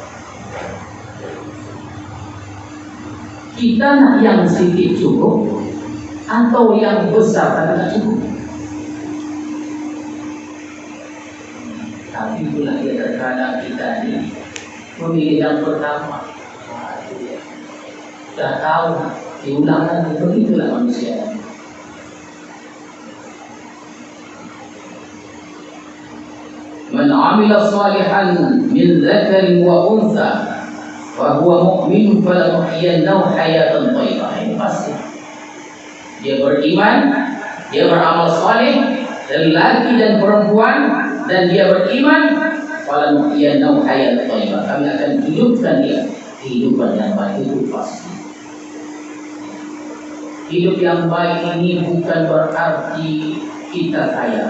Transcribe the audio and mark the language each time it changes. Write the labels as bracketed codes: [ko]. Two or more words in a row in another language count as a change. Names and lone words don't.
[ms] Kita nak yang sikit cukup atau yang besar tapi tak cukup? Tapi itulah dia, terkadang kita ini memilih yang pertama. Sudah tahu, diulang lagi. Begitulah manusia. [ar] من عمل صالحا من ذكر وأنثى وهو مؤمن فلنحيينه حياة طيبة. [ms] Ini pasti. Dia beriman, dia beramal saleh, lelaki dan perempuan, dan dia beriman, [ar] فلنحيينه حياة طيبة. [ms] Kami akan hidupkan dia kehidupan yang baik. Itu pasti. Hidup yang baik ini bukan berarti kita kaya.